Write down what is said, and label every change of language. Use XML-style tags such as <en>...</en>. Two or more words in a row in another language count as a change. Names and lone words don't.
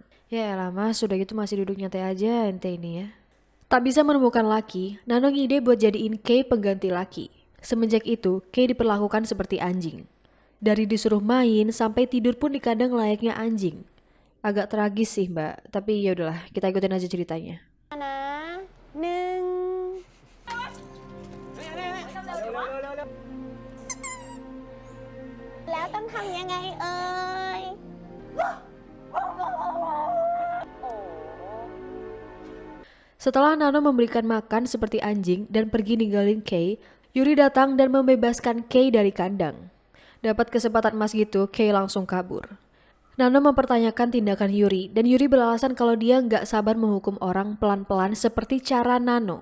<id>Ya elah mas, sudah gitu masih duduk nyantai aja ente ini ya. Tak bisa menemukan Lucky, Nano ngide buat jadiin Kay pengganti Lucky. Semenjak itu, Kay diperlakukan seperti anjing. Dari disuruh main sampai tidur pun dikadang layaknya anjing. Agak tragis sih mbak, tapi ya udahlah, kita ikutin aja ceritanya.</id> <th>นะหนึ่งแล้วต้องทำยังไงเอ่ย</th> <id>Setelah Nano memberikan makan seperti anjing dan pergi ninggalin Kay, Yuri datang dan membebaskan Kay dari kandang. Dapat kesempatan emas gitu, Kay langsung kabur. Nano mempertanyakan tindakan Yuri dan Yuri beralasan kalau dia nggak sabar menghukum orang pelan-pelan seperti cara Nano.</id>